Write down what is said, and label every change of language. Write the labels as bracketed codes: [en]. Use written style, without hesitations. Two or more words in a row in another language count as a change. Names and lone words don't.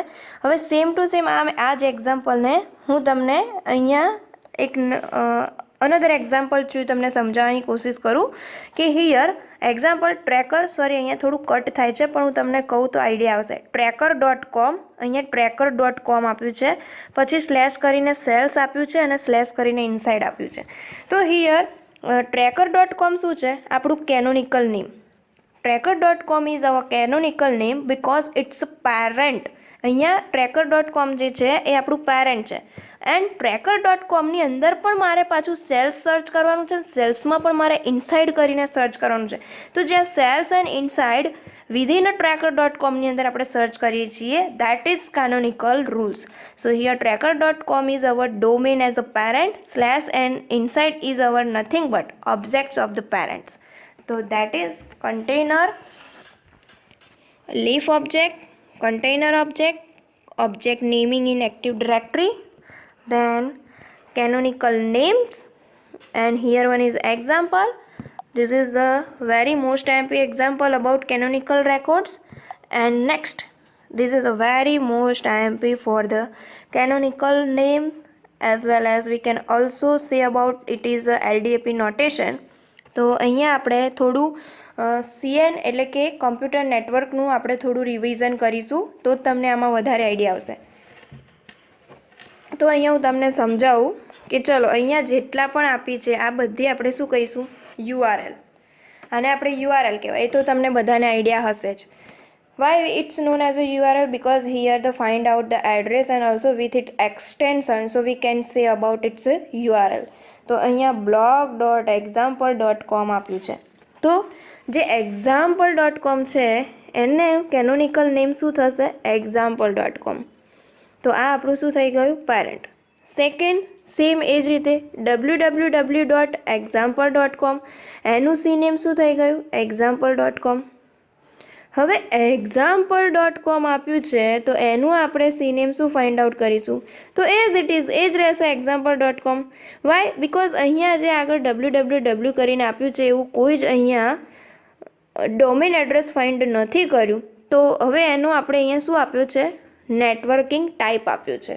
[gu] હવે [en] same to same [gu] આ જ એક્ઝામ્પલને હું તમને અહીંયા એક [en] another example through [gu] તમને સમજાવવાની કોશિશ કરું કે [en] here example tracker, [gu] સોરી અહીંયા થોડું કટ થાય છે પણ હું તમને કહું તો આઈડિયા આવશે. tracker.com, અહીંયા tracker.com આપ્યું છે, પછી સ્લેશ કરીને સેલ્સ આપ્યું છે અને સ્લેશ કરીને ઇનસાઇડ આપ્યું છે. તો હિયર tracker.com શું છે? આપણું કેનોનિકલ નેમ. [en] tracker.com is our canonical name because it's a parent. [gu] અહીંયા tracker.com જે છે એ આપણું પેરેન્ટ છે એન્ડ tracker.comની અંદર પણ મારે પાછું સેલ્સ સર્ચ કરવાનું છે, સેલ્સમાં પણ મારે ઇનસાઇડ કરીને સર્ચ કરવાનું છે. તો જ્યાં [en] sales and inside within a [gu] tracker.comની અંદર આપણે સર્ચ કરીએ છીએ, [en] that is canonical rules. So here tracker.com is our domain as a parent, slash and inside is our nothing but objects of the parents. So that is container, leaf object, container object, object naming in Active Directory, then canonical names, and here one is example. This is a very most MP example about canonical records. And next, this is a very most MP for the canonical name, as well as we can also say about it is a LDAP notation. [gu] તો અહીંયા આપણે થોડું CN એટલે કે [en] computer networkનું [gu] આપણે થોડું રિવિઝન કરીશું તો તમને આમાં વધારે આઈડિયા આવશે. તો અહીંયા હું તમને સમજાવું કે ચલો અહીંયા જેટલા પણ આપી છે આ બધી આપણે શું કહીશું? URL. અને આપણે URL કહેવાય, એ તો તમને બધાને આઈડિયા હશે જ. [en] Why it's known as a URL? Because here the find out the address and also with its extension, so we can say about its URL. [gu] તો અહીંયા blog.example.com આપ્યું છે. તો જે example.com છે એને કેનોનિકલ નેમ શું થશે? example.com. તો આ આપણું શું થઈ ગયું? પેરેન્ટ. [en] second same [gu] એ જ રીતે www.example.com, એનું [en] C name [gu] શું થઈ ગયું? example.com. હવે example.com આપ્યું છે તો એનું આપણે [en] C name [gu] શું [en] find out [gu] કરીશું? તો [en] as it is [gu] એ જ રહેશે example.com. વાય? બિકોઝ અહીંયા જે આગળ www કરીને આપ્યું છે એવું કોઈ જ અહીંયા [en] domain address find [gu] નથી કર્યું. તો હવે એનો આપણે અહીંયા શું આપ્યું છે? [en] networking type [gu] આપ્યું છે.